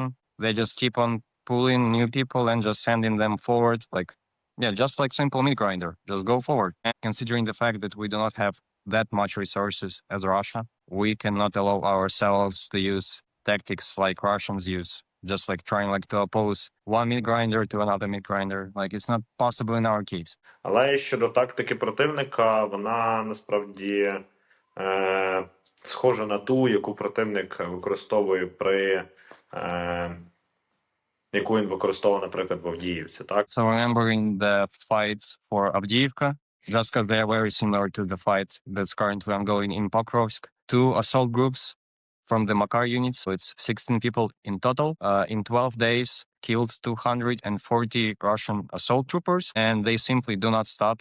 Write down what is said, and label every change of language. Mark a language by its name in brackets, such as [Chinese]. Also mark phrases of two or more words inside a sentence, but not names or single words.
[English] They just keep on pulling new people and just sending them forward, just like simple meat grinder, just go forward. And considering the fact that we do not have that much resources as Russia, we cannot allow ourselves to use tactics like Russians use, just like trying to oppose one meat grinder to another meat grinder. It's not possible in our case. [Ukrainian] Але щодо тактики противника, вона насправді схожа на ту, яку противник використовує яку він використовував, наприклад, в Авдіївці, так? [English] So remembering the fights for Avdiivka, just because they are very similar to the fight that's currently ongoing in Pokrovsk, two assault groups from the Makar units, so it's 16 people in total, in 12 days killed 240 Russian assault troopers, and they simply do not stop.